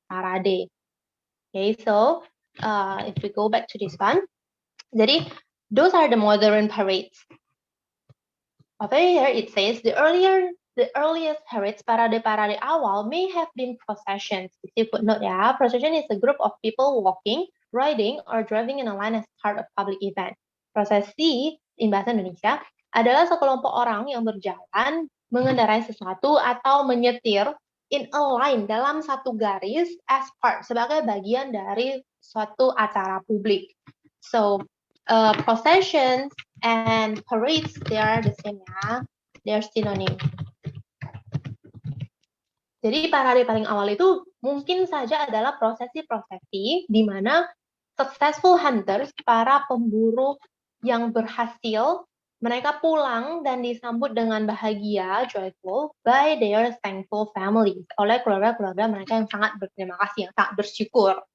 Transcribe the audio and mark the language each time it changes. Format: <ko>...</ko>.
<en>Okay, so if we go back to this one, jadi those are the modern parades. Over here it says the earliest parades,</en> <id>parade awal,</id> <en>may have been processions.</en> <id>Isi footnote ya.</id> <en>Procession is a group of people walking, riding, or driving in a line as part of public event.</en> <id>Prosesi, in bahasa Indonesia, adalah sekelompok orang yang berjalan, mengendarai sesuatu, atau menyetir</id> <en>in a line,</en> <id>dalam satu garis,</id> <en>as part,</en> <id>sebagai bagian dari suatu acara publik.</id> <en>So, processions and parades, they are the same ya. They are synonym.</en> <id>Jadi parade paling awal itu mungkin saja adalah prosesi-prosesi di mana</id> <en>successful hunters,</en> <id>para pemburu yang berhasil, mereka pulang dan disambut dengan bahagia, joyful,</id> <en>by their thankful families,</en> <id>oleh keluarga-keluarga mereka yang sangat berterima kasih, yang sangat bersyukur.</id>